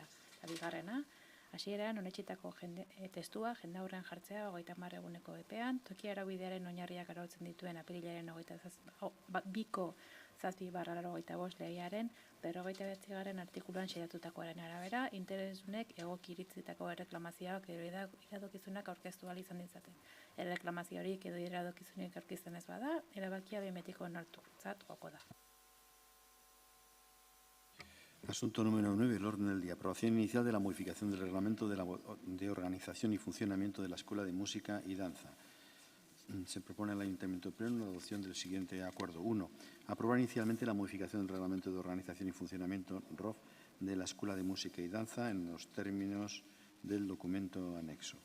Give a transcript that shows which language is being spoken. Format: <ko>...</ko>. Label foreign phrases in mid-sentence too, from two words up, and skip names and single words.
<eu>Bigarrena, hasieran onetsitako testua jendaurren jartzea 30 eguneko epean, toki araubidearen oinarriak arautzen dituen apirilaren 22ko 7/85 legearen 59. artikuluan xedatutakoaren arabera, interesdunek egoki iritzitako erreklamazioak edo iradokizunak aurkeztu ahal izan ditzaten. Erreklamazio horik edo iradokizunik aurkezten ez bada, erabakia behin betiko onartutzat joko da.</eu> <es>Asunto número 9, el orden del día. Aprobación inicial de la modificación del reglamento de organización y funcionamiento de la Escuela de Música y Danza. Se propone al Ayuntamiento Pleno la adopción del siguiente acuerdo. 1. Aprobar inicialmente la modificación del reglamento de organización y funcionamiento ROF de la Escuela de Música y Danza en los términos del documento anexo.</es>